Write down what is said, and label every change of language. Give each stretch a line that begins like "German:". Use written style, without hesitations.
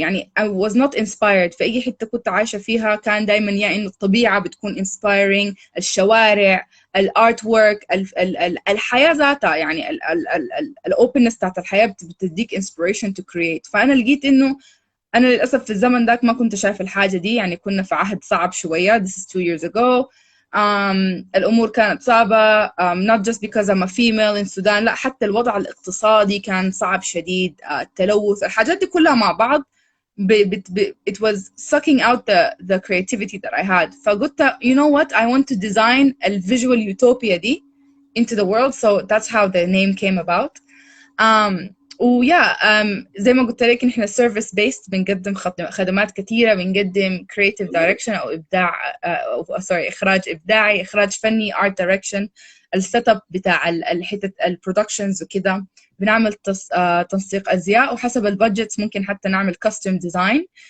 Arabic: يعني
English: I was not inspired
Arabic: في أي حتة كنت عايشة فيها, كان دايما يعني إنه الطبيعة بتكون inspiring, الشوارع, الارت work, الحياة ذاتها يعني الopenness بتاعت الحياة بتديك
English: inspiration to create.
Arabic: فأنا لقيت إنه أنا للأسف في الزمن ذاك ما كنت شايف الحاجة دي, يعني كنا في عهد صعب شوية,
English: this is 2 years ago.
Arabic: الأمور كانت صعبة,
English: not just because I'm a female in Sudan,
Arabic: لا حتى الوضع الاقتصادي كان صعب شديد, التلوث, الحاجات دي كلها مع بعض
English: it was sucking out the creativity that I had.
Arabic: فقلت
English: you know what, I want to design a visual utopia دي into the world, so that's how the name came about.
Arabic: ويا زي ما قلت لك نحن سيرفيس بيست, بنقدم خدمات كثيره, بنقدم كرييتيف دايركشن او ابداع او سوري اخراج ابداعي, اخراج فني, ارت دايركشن, السيت اب بتاع الحتت البرودكشنز وكذا, بنعمل تنسيق ازياء وحسب البادجت ممكن حتى نعمل كاستم ديزاين.